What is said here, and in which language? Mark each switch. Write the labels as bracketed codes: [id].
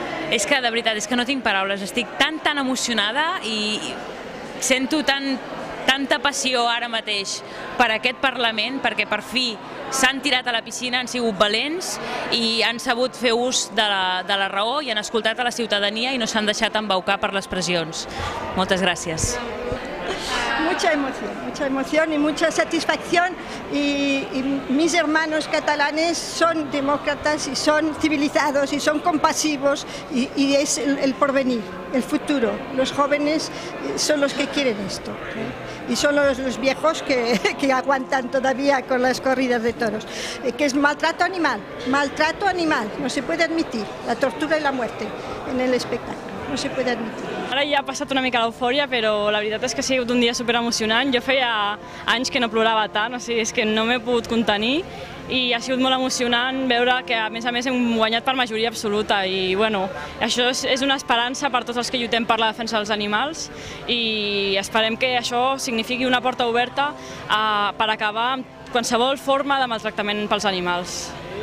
[ca] És que, de veritat, és que no tinc paraules, estic tan emocionada i sento tanta passió ara mateix per aquest Parlament, perquè per fi s'han tirat a la piscina, han sigut valents i han sabut fer ús de la raó i han escoltat a la ciutadania i no s'han deixat embaucar per les pressions. Moltes gràcies. [es] Mucha emoción y mucha satisfacción y mis hermanos catalanes son demócratas y son civilizados y son compasivos y es el porvenir, el futuro. Los jóvenes son los que quieren esto y son los viejos que aguantan todavía con las corridas de toros. Que es maltrato animal, no se puede admitir la tortura y la muerte en el espectáculo. No se puede admitir. [ca] Ara ja ha passat una mica l'eufòria, però la veritat és que ha sigut un dia superemocionant. Jo feia anys que no plorava tant, o sigui, és que no m'he pogut contenir i ha sigut molt emocionant veure que a més hem guanyat per majoria absoluta i bueno, això és una esperança per tots els que lluitem per la defensa dels animals i esperem que això signifiqui una porta oberta per acabar amb qualsevol forma de maltractament pels animals.